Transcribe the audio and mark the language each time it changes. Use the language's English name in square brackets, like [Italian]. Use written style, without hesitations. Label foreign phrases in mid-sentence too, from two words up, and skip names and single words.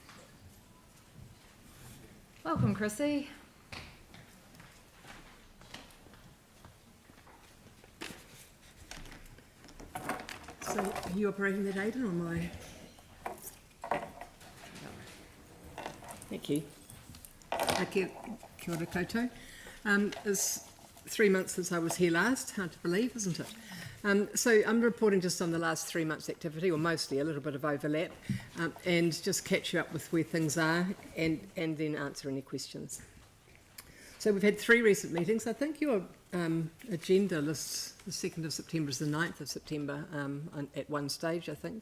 [English] Welcome, Chrissy. So, are you operating that, Aidan, or am I? Thank you. [Māori] Kia ora koutou. [English] It's 3 months since I was here last. Hard to believe, isn't it? So I'm reporting just on the last 3 months' activity, or mostly a little bit of overlap, and just catch you up with where things are and then answer any questions. So we've had 3 recent meetings. I think your agenda lists the 2nd of September is the 9th of September at one stage, I think.